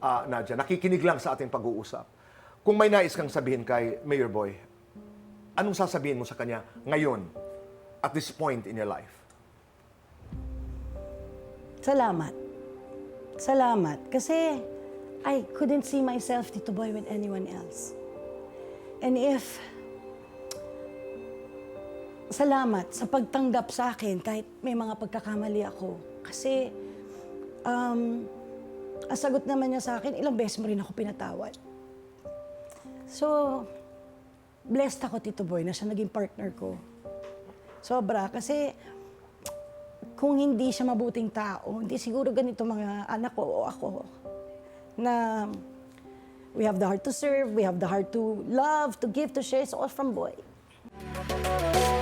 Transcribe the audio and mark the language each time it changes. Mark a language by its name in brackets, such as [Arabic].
[Filipino] Nadia, nakikinig lang sa ating pag-uusap. Kung may nais kang sabihin kay Mayor Boy, anong sasabihin mo sa kanya ngayon, [English] at this point in your life? [Filipino] Salamat. Salamat. Kasi [English] I couldn't see myself, Tito Boy, with anyone else. And if [Filipino] salamat sa pagtanggap sa akin kahit may mga pagkakamali ako. Kasi, ang sagot naman niya sa akin, ilang beses mo rin ako pinatawad. So, blessed ako, Tito Boy, na siya naging partner ko. Sobra. Kasi, kung hindi siya mabuting tao, hindi siguro ganito mga anak ko o ako. Na [English] we have the heart to serve, we have the heart to love, to give, to share. It's all from Boy.